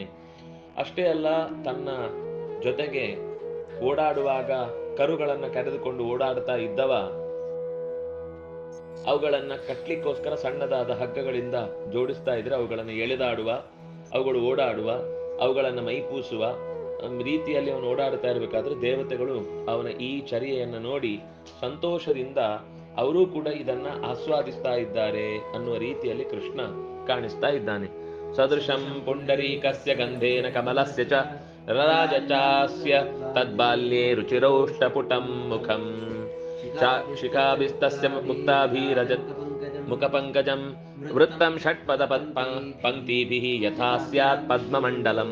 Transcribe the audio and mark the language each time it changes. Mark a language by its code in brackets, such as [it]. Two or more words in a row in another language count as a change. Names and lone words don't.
[kn] ಅಷ್ಟೇ ಅಲ್ಲ, ತನ್ನ ಜೊತೆಗೆ ಓಡಾಡುವಾಗ ಕರುಗಳನ್ನು ಕರೆದುಕೊಂಡು ಓಡಾಡ್ತಾ ಇದ್ದವ ಅವುಗಳನ್ನ ಕಟ್ಲಿಕ್ಕೋಸ್ಕರ ಸಣ್ಣದಾದ ಹಗ್ಗಗಳಿಂದ ಜೋಡಿಸ್ತಾ ಇದ್ರೆ ಅವುಗಳನ್ನು ಎಳೆದಾಡುವ, ಅವುಗಳು ಓಡಾಡುವ, ಅವುಗಳನ್ನು ಮೈಪೂಸುವ ರೀತಿಯಲ್ಲಿ ಅವನು ಓಡಾಡ್ತಾ ಇರಬೇಕಾದ್ರೆ ದೇವತೆಗಳು ಅವನ ಈ ಚರ್ಯೆಯನ್ನು ನೋಡಿ ಸಂತೋಷದಿಂದ ಅವರೂ ಕೂಡ ಇದನ್ನ ಆಸ್ವಾದಿಸ್ತಾ ಇದ್ದಾರೆ ಅನ್ನುವ ರೀತಿಯಲ್ಲಿ ಕೃಷ್ಣ ಕಾಣಿಸ್ತಾ ಇದ್ದಾನೆ. [sa] ಸದೃಶಂ ಪುಂಡರೀಕಸ್ಯ ಗಂಧೇನ ಕಮಲಸ್ಯ ಚ ರಾಜಚಾಸ್ಯ ತದ್ಬಾಲ್ಯೇ ರುಚಿರೌಷ್ಟಪುಟಂ ಮುಖಂ ಶಿಖಾಭಿಸ್ತಸ್ಯ ಮುಕ್ತಾಭಿರಜತ್ ಮುಖಪಂಕಜಂ ವೃತ್ತಂ ಷಟ್ಪದ ಪಂಕ್ತಿಭಿಃ ಯಥಾ ಸ್ಯಾತ್ ಪದ್ಮಮಂಡಲಂ